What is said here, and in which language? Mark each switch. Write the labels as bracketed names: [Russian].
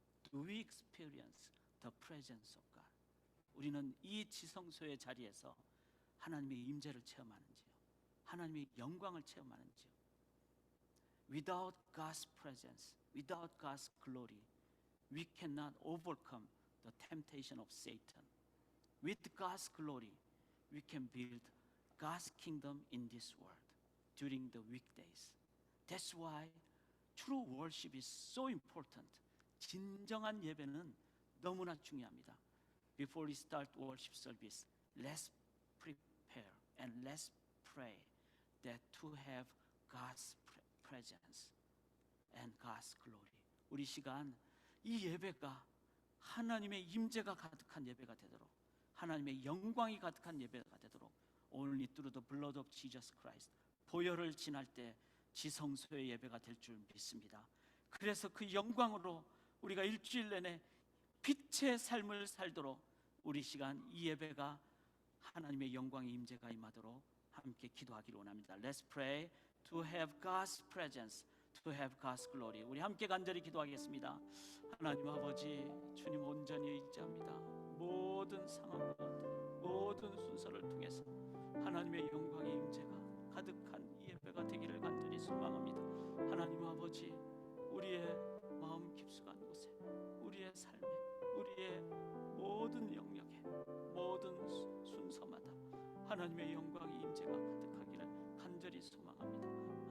[English] Do we experience the presence of God? [Korean] 우리는 이 지성소의 자리에서 하나님의 임재를 체험하는지요? 하나님의 영광을 체험하는지요? [English] Without God's presence, without God's glory, we cannot overcome the temptation of Satan. With God's glory, we can build God's kingdom in this world during the weekdays. That's why true worship is so important. [Korean] 진정한 예배는 너무나 중요합니다. [English] Before we start worship service, let's prepare and let's pray that to have God's presence and God's glory. [Korean] 우리 시간 이 예배가 하나님의 임재가 가득한 예배가 되도록, 하나님의 영광이 가득한 예배가 되도록, [English] only through the blood of Jesus Christ, [Korean] 보혈을 지날 때 지성소의 예배가 될 줄 믿습니다. 그래서 그 영광으로 우리가 일주일 내내 빛의 삶을 살도록 우리 시간 이 예배가 하나님의 영광의 임재가 임하도록 함께 기도하기를 원합니다. [English] Let's pray to have God's presence, to have God's glory. [Korean] 우리 함께 간절히 기도하겠습니다. 하나님 아버지, 주님 온전히 의지합니다. 모든 상황 가운데, 모든 순서를 통해서 하나님의 영광의 임재가 가득한 이 예배가 되기를 간절히 소망합니다. 하나님 아버지, 우리의 마음 깊숙한 곳에, 우리의 삶에, 우리의 모든 영역에, 모든 순서마다 하나님의 영광의 임재가 가득하기를 간절히 소망합니다.